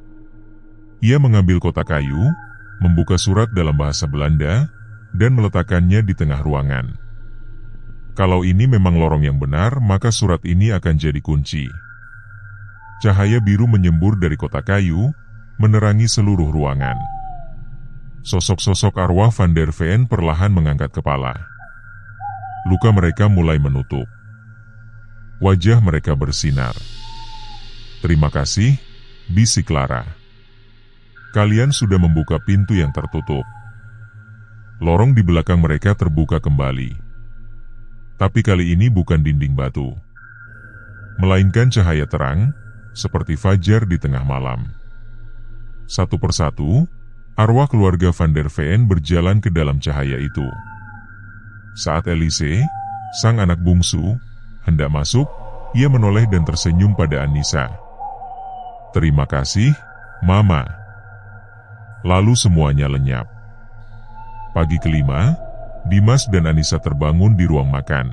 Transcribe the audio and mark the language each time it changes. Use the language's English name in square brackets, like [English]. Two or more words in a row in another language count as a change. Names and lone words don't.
[Indonesian] Ia mengambil kotak kayu, membuka surat dalam bahasa Belanda, dan meletakkannya di tengah ruangan. Kalau ini memang lorong yang benar, maka surat ini akan jadi kunci. Cahaya biru menyembur dari kotak kayu, menerangi seluruh ruangan. Sosok-sosok arwah van der Veen perlahan mengangkat kepala. Luka mereka mulai menutup. Wajah mereka bersinar. "Terima kasih," bisik Clara. "Kalian sudah membuka pintu yang tertutup." Lorong di belakang mereka terbuka kembali. Tapi kali ini bukan dinding batu, melainkan cahaya terang, seperti fajar di tengah malam. Satu persatu, arwah keluarga van der Veen berjalan ke dalam cahaya itu. Saat Elise, sang anak bungsu, hendak masuk, ia menoleh dan tersenyum pada Anissa. "Terima kasih, Mama." Lalu semuanya lenyap. Pagi kelima, Dimas dan Anissa terbangun di ruang makan.